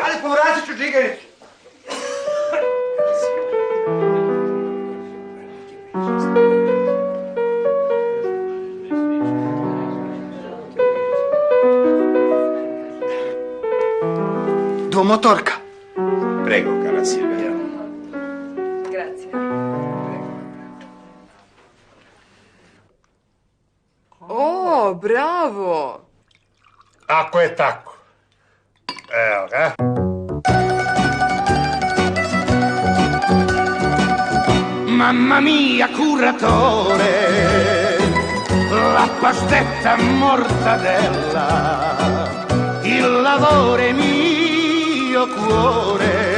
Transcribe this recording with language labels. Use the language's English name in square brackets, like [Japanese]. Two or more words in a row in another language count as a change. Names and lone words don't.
[Bosnian] Ali povratit ću džigericu. Dvomotorka. [Italian] Prego, cara Silvia. Grazie. O, bravo! [Bosnian] Ako je tako. Evo ga. [Italian] Mamma mia, curatore, la pastetta mortadella, il lavoro è mio cuore,